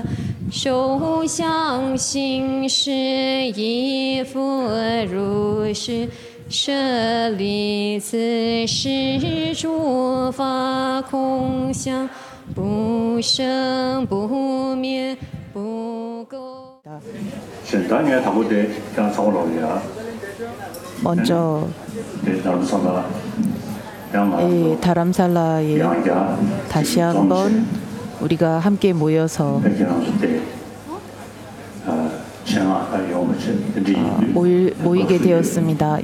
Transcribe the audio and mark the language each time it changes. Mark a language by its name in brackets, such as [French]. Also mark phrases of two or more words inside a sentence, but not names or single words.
[Chinese] 受想行识亦复如是。舍利子，是诸法空相，不生不灭，不垢。 [Korean] 먼저 다람살라에 다시 한번 우리가 함께 모여서 모이게 되었습니다.